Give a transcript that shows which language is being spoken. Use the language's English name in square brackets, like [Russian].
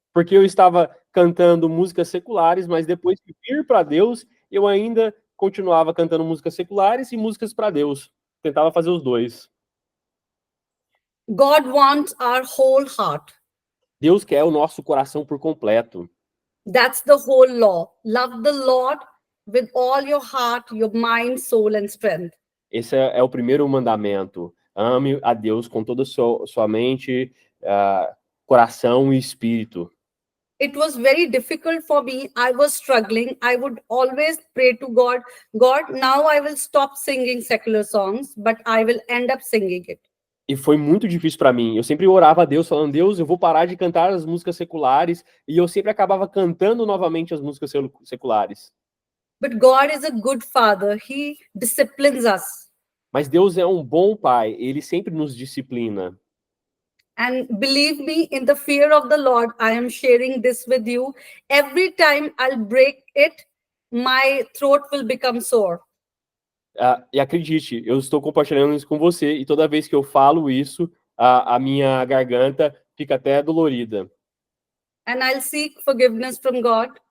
[Portuguese] Porque eu estava cantando músicas seculares, mas depois de vir para Deus, eu ainda continuava cantando músicas seculares e músicas para Deus. Tentava fazer os dois. [English] God wants our whole heart. [Portuguese] Deus quer o nosso coração por completo. [English] That's the whole law. Love the Lord with all your heart, your mind, soul, and strength. [Portuguese] Esse é o primeiro mandamento. Ame a Deus com toda a sua mente, coração e espírito. [English] It was very difficult for me. I was struggling. I would always pray to God, God, now I will stop singing secular songs, but I will end up singing it. [Portuguese] E foi muito difícil para mim. Eu sempre orava a Deus, falando, Deus, eu vou parar de cantar as músicas seculares, e eu sempre acabava cantando novamente as músicas seculares. [English] But God is a good father. He disciplines us. [Portuguese] Mas Deus é um bom pai, ele sempre nos disciplina. [English] And believe me, in the fear of the Lord, I am sharing this with you. Every time I'll break it, my throat will become sore. [Portuguese] E acredite, eu estou compartilhando isso com você, e toda vez que eu falo isso, a minha garganta fica até dolorida. [English] And I'll seek forgiveness from God.